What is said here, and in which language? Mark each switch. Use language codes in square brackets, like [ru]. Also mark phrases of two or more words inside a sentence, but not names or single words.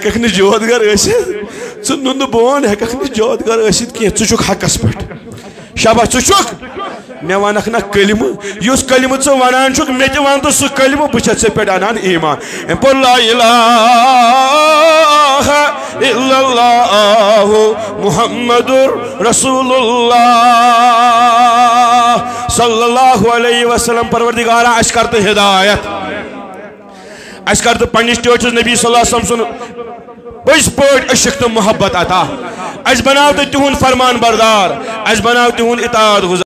[ks] ہیککھ نہٕ جودگر ٲسِتھ ژٕ نُنہٕ بون ہیککھ نہٕ جودگر ٲسِتھ کینٛہہ ژٕ چھُکھ حقس پٮ۪ٹھ شاباش ژٕ چھُکھ مے ونکھ نا کلمہ یُس کلمہ ژٕ ونان چھُکھ مے تہِ ون تہٕ سُہ کلمہ بہٕ چھَس ژےٚ پٮ۪ٹھ انان ایمان پر [ar] لا الہ الا اللہ محمد رسول اللہ صلی اللہ علیہ وسلم [ks] پروردگارا اش کر تو ہدایت اس کر تو پنس ٹیچرس نبی [ar] صلی اللہ علیہ وسلم [ks] سن پز پٲٹھۍ عشق تو محبت عطا اس بناو تو تہند فرمان بردار اس بناو تہند اطاعت گزار